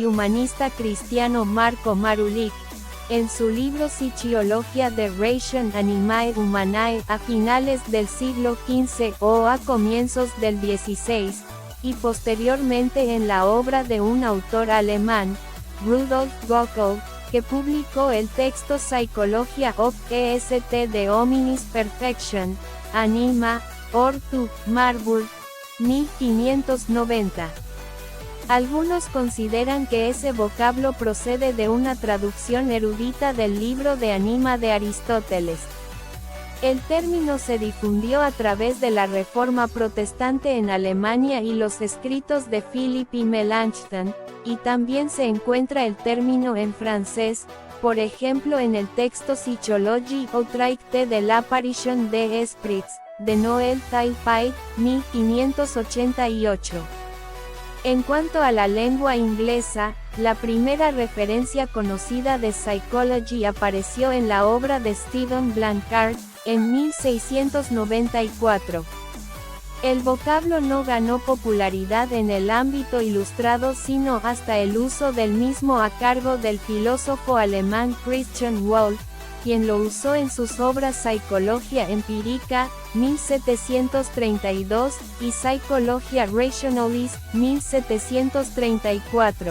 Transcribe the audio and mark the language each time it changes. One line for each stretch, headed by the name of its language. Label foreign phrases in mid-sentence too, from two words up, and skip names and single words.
Spanish: humanista cristiano Marco Marulic, en su libro Physiologia de Ration Animae Humanae a finales del siglo XV o a comienzos del XVI, y posteriormente en la obra de un autor alemán, Rudolf Gockel, que publicó el texto Psychologia of est de hominis perfection, anima, ortu, Marburg, 1590. Algunos consideran que ese vocablo procede de una traducción erudita del libro de Anima de Aristóteles. El término se difundió a través de la Reforma Protestante en Alemania y los escritos de Philippe y Melanchthon, y también se encuentra el término en francés, por ejemplo en el texto Psychologie ou traité de l'apparition des esprits, de Noël Taillefer, 1588. En cuanto a la lengua inglesa, la primera referencia conocida de psychology apareció en la obra de Stephen Blanchard, en 1694. El vocablo no ganó popularidad en el ámbito ilustrado sino hasta el uso del mismo a cargo del filósofo alemán Christian Wolff, quien lo usó en sus obras Psicología Empírica, 1732, y Psychologia Rationalis, 1734.